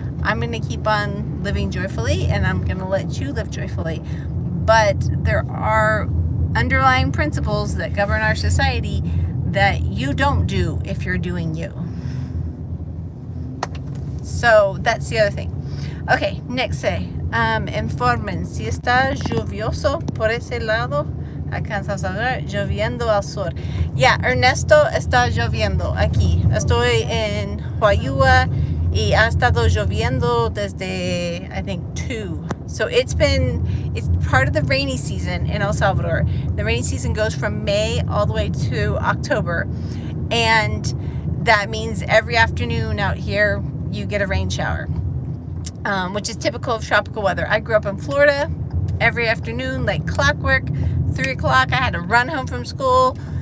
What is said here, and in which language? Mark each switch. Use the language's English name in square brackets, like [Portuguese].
[English] I'm going to keep on living joyfully, and I'm going to let you live joyfully. But there are underlying principles that govern our society that you don't do if you're doing you. So that's the other thing. Okay, next say, [Spanish] informen si está lluvioso por ese lado. Acá en Salvador, lloviendo al sur. Yeah, Ernesto, está lloviendo aquí. Estoy en Huayua y ha estado lloviendo desde, [English] I think, [Spanish] 2. [English] So it's part of the rainy season in El Salvador. The rainy season goes from May all the way to October. And that means every afternoon out here, you get a rain shower, which is typical of tropical weather. I grew up in Florida. Every afternoon, like clockwork, 3 o'clock, I had to run home from school.